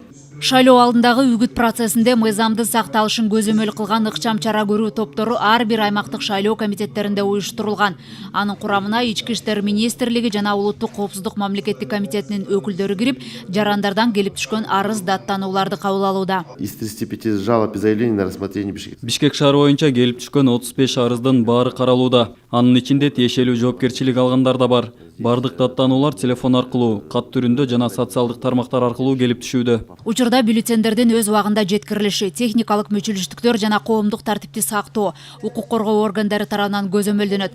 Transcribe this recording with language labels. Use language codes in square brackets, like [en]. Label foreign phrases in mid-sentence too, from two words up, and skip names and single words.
[ky] Шайлоо алдындагы үгүт процессинде мыйзамды сакталышын көзөмөл кылган ыкчам чара көрүү топтору ар бир аймактык шайлоо комитеттеринде уюштурулган. Анын курамына Ички иштер министрлиги жана Улуттук коопсуздук мамлекеттик комитетинин өкүлдөрү кирип, жарандардан келип түшкөн арыз даттанууларды кабыл алууда. [ru] Из 35 жалоб и заявлений на рассмотрение [ky] Бишкек шаары боюнча келип түшкөн 35 арыздын баары каралууда. Анын ичинде тиешелүү жоопкерчилик алгандар да бар. Бардык даттануулар телефон аркылуу, кат түрүндө жана социалдык тармактар аркылуу келип түшүүдө. Учурда бюллетендердин өз убагында жеткирилиши, техникалык мүчүлүштүктөр жана коомдук тартипти сактоо, укук коргоо органдары тарабынан көзөмөлдөнөт.